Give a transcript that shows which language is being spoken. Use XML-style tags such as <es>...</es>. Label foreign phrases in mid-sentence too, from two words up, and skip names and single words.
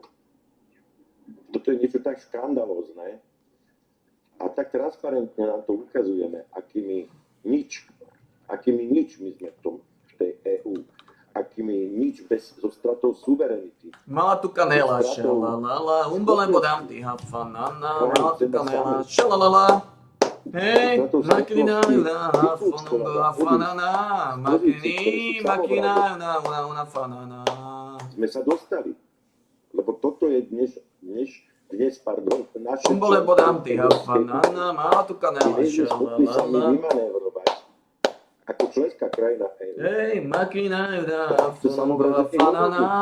<sk>Toto je niečo tak škandalózne a tak transparentne nám to ukazujeme, akými nič my sme v tej EÚ, akými nič so stratou suverenity. Mala tu kanela, šalalala, umbole bodám ty hafanana, mala tu kanela, šalalala. Hej, makina, hafanungo, hafanana, makina, hafanana. Sme sa dostali, lebo toto je dnes, naše... Umbole bodám ty hafanana, mala tu kanela, šalalala. Ako členská krajina EÚ. Hej, makina, hafanungo, hafanana.</sk>